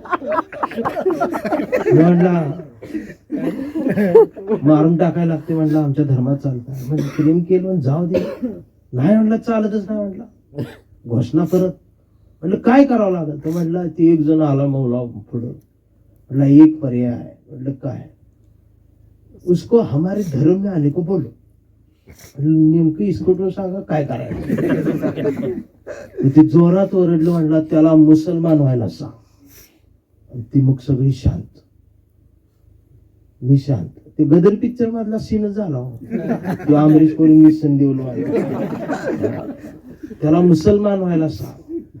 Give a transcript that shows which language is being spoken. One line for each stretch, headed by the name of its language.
Marathi: म्हटला मारून टाकायला लागते. म्हटलं आमच्या धर्मात चालत. म्हणजे प्रेम केलं जाऊ दे. नाही म्हटलं चालतच नाही. म्हटलं घोषणा परत. म्हटलं काय करावं लागत. तो म्हटलं ते एक जण आला मौला पुढं. म्हटलं एक पर्याय आहे. म्हटलं काय.
Hindi: उसको हमारे धर्म में आने को बोलो.
Marathi: नेमकं इसकोटून सांगा काय करायचं. ते जोरात ओरडलं. म्हटलं त्याला मुसलमान व्हायला सांग. ती मग सगळी शांत. मी शांत. ते गदर पिक्चर मधला सीन झाला. तो अमरीश पुरी मिशन देऊन त्याला मुसलमान व्हायला सांग.